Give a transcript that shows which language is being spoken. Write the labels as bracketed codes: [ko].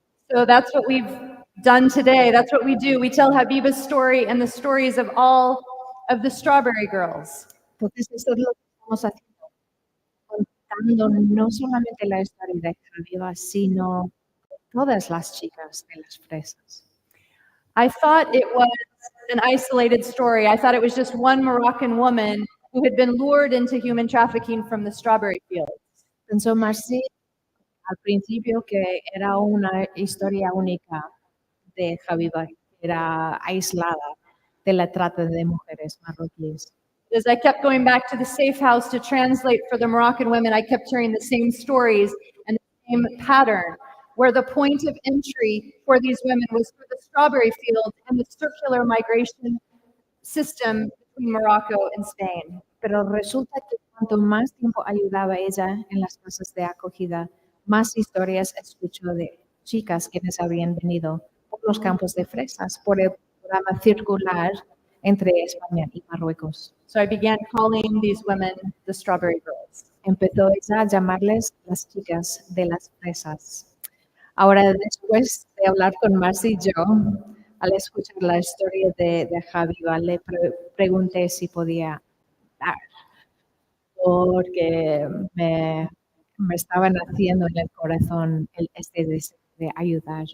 [en] So that's what we've done today. That's what we do. We tell Habiba's story and the stories of all of the Strawberry Girls. [es] Entonces eso es lo que estamos haciendo, contando no solamente la historia de Habiba, sino todas las chicas de las fresas. [en] I thought it was an isolated story. I thought it was just one Moroccan woman who had been lured into human trafficking from the strawberry fields. [es] Pensó Marcy al principio que era una historia única de Habiba, que era aislada de la trata de mujeres marroquíes. [en] As I kept going back to the safe house to translate for the Moroccan women, I kept hearing the same stories and the same pattern, where the point of entry for these women was through the strawberry fields and the circular migration system between Morocco and Spain. [es] Pero resulta que cuanto más tiempo ayudaba ella en las casas de acogida, más historias escuchó de chicas quienes habían venido por los campos de fresas, por el programa circular entre España y Marruecos. [en] So I began calling these women the Strawberry Girls. [es] Empezó ella a llamarles las chicas de las fresas. Ahora, después de hablar con Marcy y yo, al escuchar la historia de Javiva, le pregunté si podía dar, porque me estaba naciendo en el corazón este deseo de ayudar.